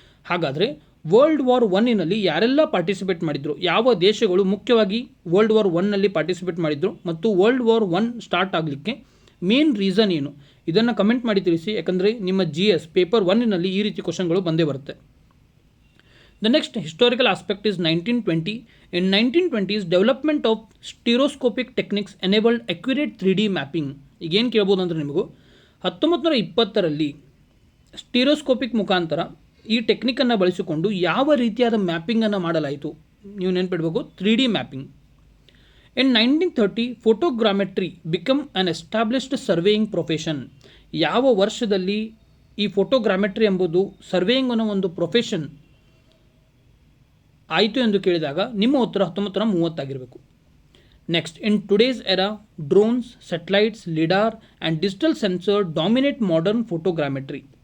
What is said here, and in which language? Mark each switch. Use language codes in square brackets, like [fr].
[kn] ಹಾಗಾದರೆ world war I ಯಾರೆಲ್ಲ participate ಮಾಡಿದ್ರು, ಯಾವ ದೇಶಗಳು ಮುಖ್ಯವಾಗಿ ವರ್ಲ್ಡ್ ವಾರ್ I ಪಾರ್ಟಿಸಿಪೇಟ್ ಮಾಡಿದ್ರು ಮತ್ತು ವರ್ಲ್ಡ್ ವಾರ್ I ಸ್ಟಾರ್ಟ್ ಆಗಲಿಕ್ಕೆ ಮೇನ್ ರೀಸನ್ ಏನು, ಇದನ್ನು ಕಮೆಂಟ್ ಮಾಡಿ ತಿಳಿಸಿ. ಯಾಕಂದರೆ ನಿಮ್ಮ GS ಪೇಪರ್ 1ನಲ್ಲಿ ಈ ರೀತಿ ಕ್ವಶನ್ಗಳು ಬಂದೇ ಬರುತ್ತೆ. [en] The next historical aspect is 1920. In 1920s, development of stereoscopic techniques enabled accurate 3D mapping. [kn] ಈಗೇನು ಕೇಳ್ಬೋದು ಅಂದರೆ ನಿಮಗೂ 1920ರಲ್ಲಿ ಸ್ಟೀರಿಯೋಸ್ಕೋಪಿಕ್ ಮುಖಾಂತರ ಈ ಟೆಕ್ನಿಕನ್ನು ಬಳಸಿಕೊಂಡು ಯಾವ ರೀತಿಯಾದ ಮ್ಯಾಪಿಂಗನ್ನು ಮಾಡಲಾಯಿತು, ನೀವು ನೆನಪಿಡಬೇಕು 3D mapping. [en] In 1930, photogrammetry became an established surveying profession. [kn] ಯಾವ ವರ್ಷದಲ್ಲಿ ಈ ಫೋಟೋಗ್ರಾಮೆಟ್ರಿ ಎಂಬುದು ಸರ್ವೇಯಿಂಗ್ ಅನ್ನೋ ಒಂದು ಪ್ರೊಫೆಷನ್ ಆಯಿತು ಎಂದು ಕೇಳಿದಾಗ ನಿಮ್ಮ ಉತ್ತರ 1930 ಆಗಿರಬೇಕು. [en] Next, in today's era drones, satellites, lidar and digital sensor dominate modern photogrammetry.